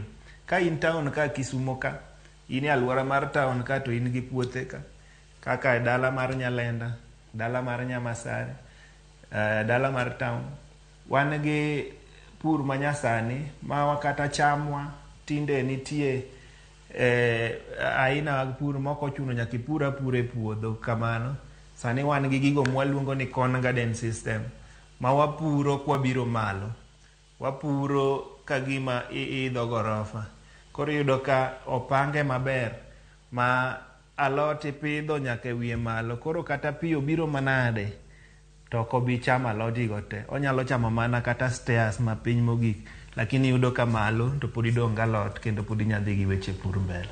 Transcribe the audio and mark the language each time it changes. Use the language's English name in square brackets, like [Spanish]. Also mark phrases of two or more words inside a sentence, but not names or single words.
[Luo (Kenya and Tanzania)] Ka in town ka Kisumu ka, in e alwora mar town ka to in gi puothe ka kaka e dala mar Nyalenda, dala mar Nyamasare, dala mar town, wan gi pur manyasani ma wakata chamwa tinde nitie aina mag pur moko chuno nyaka ipur apura e puodho kamano. Sani wan gi gigo mwaluongo ni [English] corn garden system [Luo (Kenya and Tanzania)] ma wapuro kwa biro malo, wapuro kagima idho gorofa. Koro yudo ka opange maber ma alot ipidho nyaka wiye malo. Koro kata pi obiro manade to ok obi chamo alodigo te, onyalo chamo mana kata stairs ma piny mogik, lakini yudo ka malo to pod idong' galot kendo pod inyadhi gi weche pur mbele.